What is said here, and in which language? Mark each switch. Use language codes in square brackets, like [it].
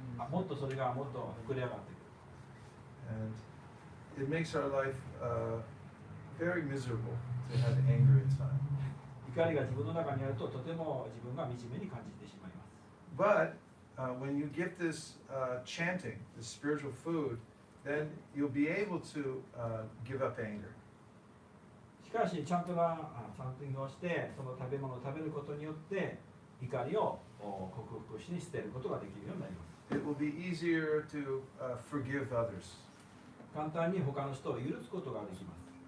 [ja] もっとそれがもっと膨れ上がってくる。 [en] And it makes our life very miserable to have anger inside. [ja] 怒りが自分の中にあるととても自分が惨めに感じてしまいます。 [en] But when you get this chanting, this spiritual food, then you'll be able to give up anger. [ja] しかしチャンティングをしてその食べ物を食べることによって怒りを克服して捨てることができるようになります。 [en] It will be easier to forgive others. [ja] 簡単に他の人を許すことができます。